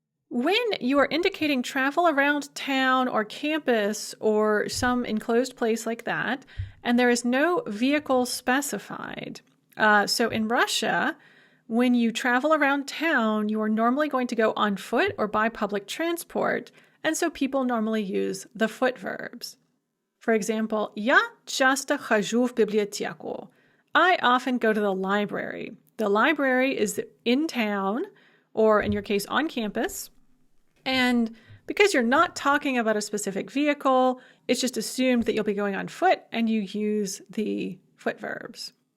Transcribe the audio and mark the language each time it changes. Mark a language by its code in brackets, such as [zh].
[en] When you are indicating travel around town or campus or some enclosed place like that, and there is no vehicle specified. So in Russia, when you travel around town, you are normally going to go on foot or by public transport, and so people normally use the foot verbs. For example, [ru] я часто хожу в библиотеку. [en] I often go to the library. The library is in town, or in your case, on campus. And because you're not talking about a specific vehicle, it's just assumed that you'll be going on foot, and you use the foot verbs.